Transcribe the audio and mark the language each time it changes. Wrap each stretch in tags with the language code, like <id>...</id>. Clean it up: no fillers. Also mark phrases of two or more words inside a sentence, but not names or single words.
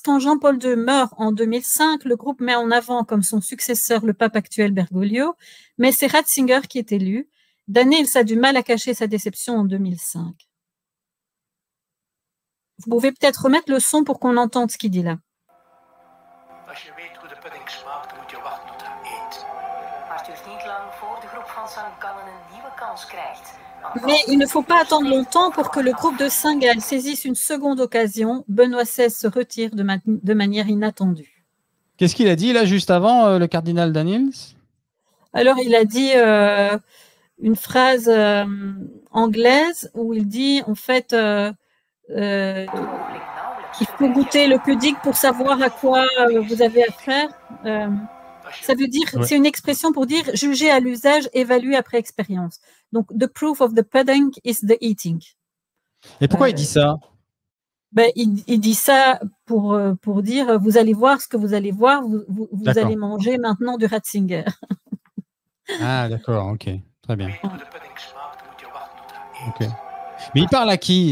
<fr>Quand Jean-Paul II meurt en 2005, le groupe met en avant comme son successeur le pape actuel Bergoglio, mais c'est Ratzinger qui est élu. Daniels a du mal à cacher sa déception en 2005. Vous pouvez peut-être remettre le son pour qu'on entende ce qu'il dit là.</fr> <nl>Als je weet hoe de pudding smaakt, moet je wachten tot hij eet. Maar het duurt niet lang voor de groep van St. Gallen een nieuwe kans krijgt.</nl> <fr>Mais il ne faut pas attendre longtemps pour que le groupe de Saint-Gall saisisse une seconde occasion. Benoît XVI se retire de manière inattendue. Qu'est-ce qu'il a dit là juste avant, le cardinal Daniels? Alors, il a dit une phrase anglaise où il dit en fait il faut goûter le pudding pour savoir à quoi vous avez affaire. Ça veut dire, c'est une expression pour dire juger à l'usage, évaluer après expérience. Donc,</fr> <en>the proof of the pudding is the eating.</en> <fr>Et pourquoi il dit ça? Il dit ça pour dire, vous allez voir ce que vous allez voir, vous allez manger maintenant du Ratzinger. Ah, d'accord, ok, très bien. Ok. Mais il parle à qui?</fr>